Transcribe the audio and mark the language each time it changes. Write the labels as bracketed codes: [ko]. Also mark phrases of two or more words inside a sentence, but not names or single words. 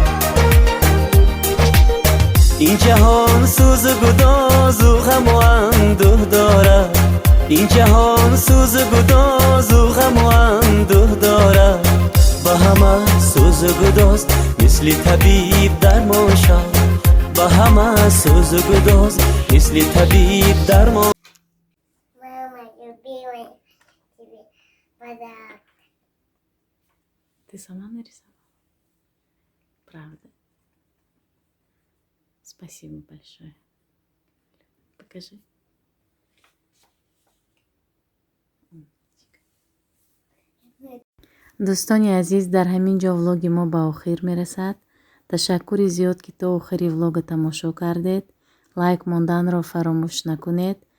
[tg] این جهان سوز و گداز و غم و جهان سوز و گداز و غم و اندوه دارد، با همه سوز و گداز مثل طبیب درمان شد، با همه سوز و گداز مثل طبیب درمان. [ru] Ты сама нарисовала? Правда. Спасибо большое. Покажи. [tg] دوستانی عزیز، در همین جا влоги ما به آخر میرسد. تشکر زیاد که تا آخری влог تماشا کردید. لایک ماندن را فراموش نکنید.